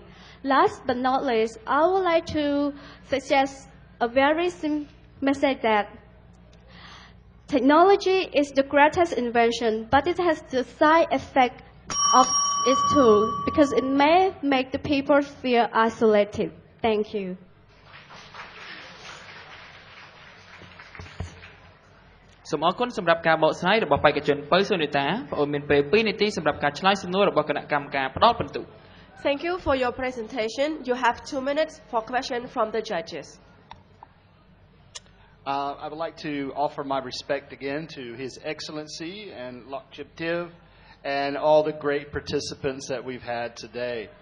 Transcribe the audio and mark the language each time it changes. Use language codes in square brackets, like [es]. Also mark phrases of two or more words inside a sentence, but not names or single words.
[en] Last but not least, I would like to suggest a very simple message that Technology is the greatest invention, but it has the side effect of it too, because it may make the people feel isolated. Thank you. [km] សូមអរគុណសម្រាប់ការបកស្រាយរបស់បេក្ខជនពៅសុនីតាបងអូនមានពេល2នាទីសម្រាប់ការឆ្លើយសំណួររបស់គណៈកម្មការផ្ដល់បន្ទុក [en] Thank you for your presentation. You have 2 minutes for question from the judges. I would like to offer my respect again to His Excellency and Lordship Tiv and all the great participants that we've had today.